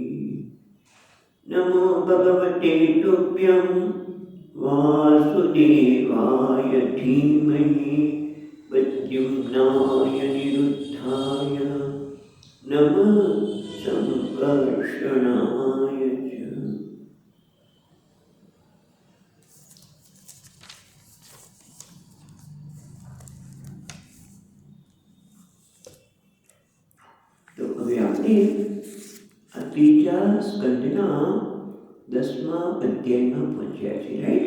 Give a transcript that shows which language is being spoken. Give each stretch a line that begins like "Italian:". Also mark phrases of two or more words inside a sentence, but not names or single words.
Sanskrit: नमो भगवते तुभ्यं वासुदेवाय धीमहि प्रद्युम्नाय निरुद्धाय नमः संकर्षणाय च।
Gujarati: તો હવે આપણે આ ત્રીજા સ્કંદના 10મા અધ્યાયમાં પહોંચ્યા છે, રાઈટ?